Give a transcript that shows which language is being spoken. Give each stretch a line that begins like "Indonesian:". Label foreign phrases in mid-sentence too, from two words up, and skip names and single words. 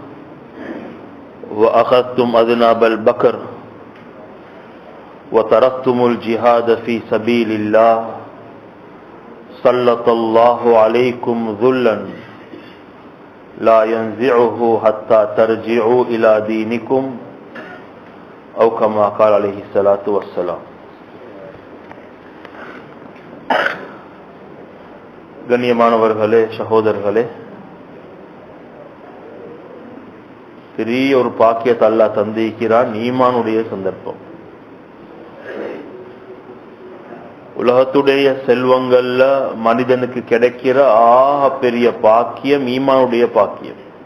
Arabic: وأخذتم أذناب البكر وتركتم الجهاد في سبيل الله سلط الله عليكم ذلا لا ينزعه حتى ترجعوا إلى دينكم، أو كما قال عليه الصلاة والسلام.
Tamil: கண்ணியமானவர்களே, சகோதரர்களே, பெரிய ஒரு பாக்கியத்தை அல்லாஹ் தந்திருக்கிறான். ஈமானுடைய சந்தர்ப்பம். உலகத்துடைய செல்வங்கள்ல மனிதனுக்கு கிடைக்கிற ஆக பெரிய பாக்கியம் ஈமானுடைய பாக்கியம்.